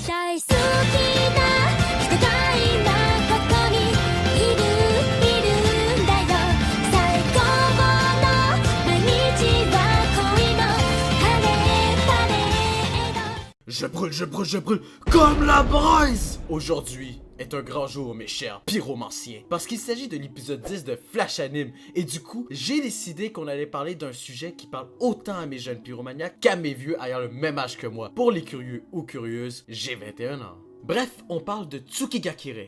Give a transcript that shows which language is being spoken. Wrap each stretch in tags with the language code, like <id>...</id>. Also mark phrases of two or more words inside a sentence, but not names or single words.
<ja>大好きな人が今ここにいるんだよ最高の毎日は恋のパレード</ja> <fr>Je brûle comme la braise! Aujourd'hui est un grand jour, mes chers pyromanciens, parce qu'il s'agit de l'épisode 10 de Flash Anime, et du coup, j'ai décidé qu'on allait parler d'un sujet qui parle autant à mes jeunes pyromaniaques qu'à mes vieux ayant le même âge que moi. Pour les curieux ou curieuses, j'ai 21 ans. Bref, on parle de Tsukigakure.</fr>